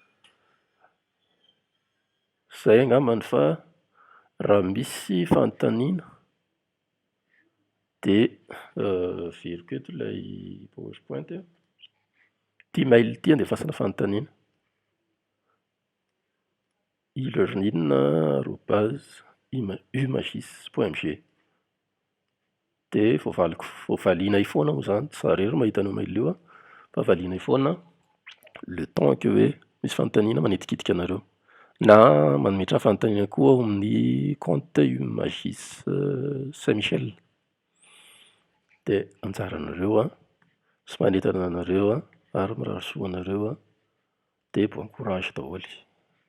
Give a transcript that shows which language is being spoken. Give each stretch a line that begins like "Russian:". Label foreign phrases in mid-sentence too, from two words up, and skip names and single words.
Malagasy: Zay angambany fa raha misy fanontaniana de veriko eto ilay PowerPoint ty mail ty andefasana fanontaniana e-learning@umagis.mg de valianay foana moa zany, tsy zaho rery mahita an'io mail io fa valianay foana
French: le temps que
Malagasy: hoe misy fanontaniana manetikitika anareo na manometra fanontaniana koa ao amin'ny compte Umagis Saint-Michel de anjaranareo sy manentana anareo ary miraharasoa anareo de
French: bon courage
Malagasy: daholo.